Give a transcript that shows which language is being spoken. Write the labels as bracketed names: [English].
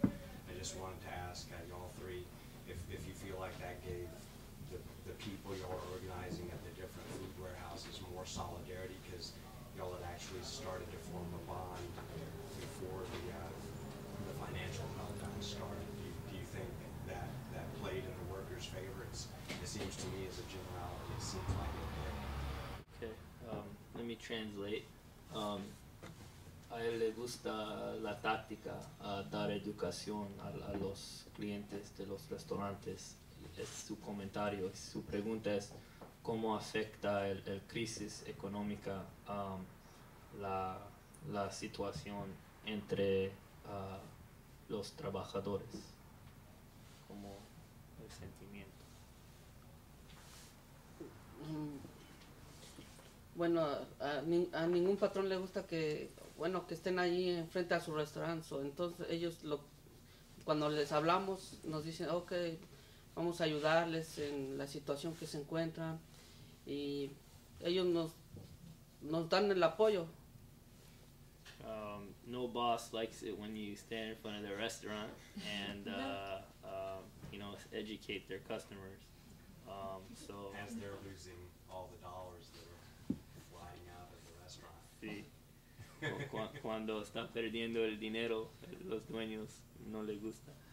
[English] I just wanted to ask y'all three if you feel like that gave the people y'all are organizing at the different food warehouses more solidarity, because y'all had actually started to form a bond before the financial meltdown started. Do you think that played in the workers' favor? It seems to me as a generality, it seems like it did. Okay, let me translate. [Spanish] A él le gusta la táctica, dar educación a los clientes de los restaurantes. Es su comentario, su pregunta es cómo afecta el crisis económica la situación entre los trabajadores, como el sentimiento. Bueno, a ningún patrón le gusta que estén allí enfrente a su restaurante. Entonces ellos cuando les hablamos nos dicen, ok, vamos a ayudarles en la situación que se encuentran, y ellos nos dan el apoyo. [English] No boss likes it when you stand in front of their restaurant and you know, educate their customers. So as they're losing all the dollars that are flying out of the restaurant. [Spanish] Sí. Cuando están perdiendo el dinero, los dueños no les gusta.